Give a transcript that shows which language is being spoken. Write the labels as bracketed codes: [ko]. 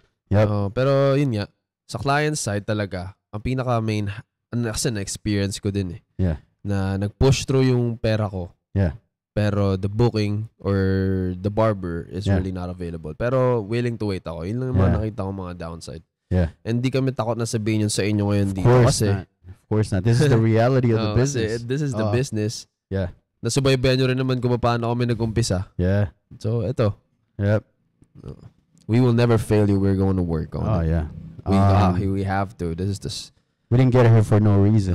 [en] Yep. [tl] Pero yun nga, sa client side talaga, ang pinaka main, kasi na-experience ko din na nag-push through yung pera ko. [en] Pero the booking or the barber is really not available. [tl] Pero [en] willing to wait [tl] ako. Yun lang naman nakita ko mga downside. And di kami takot na sabihin yun sa inyo ngayon dito. [en] Of course not. This is the reality of the business. This is the business. Yeah. [tl] Nasubaybayan nyo rin naman kung paano kami nag-umpisa. [en] Yeah. [tl] So, ito. [en] Yep. We will never fail you. We're going to work on it. Oh, yeah. We have to. This is the... We didn't get here for no reason.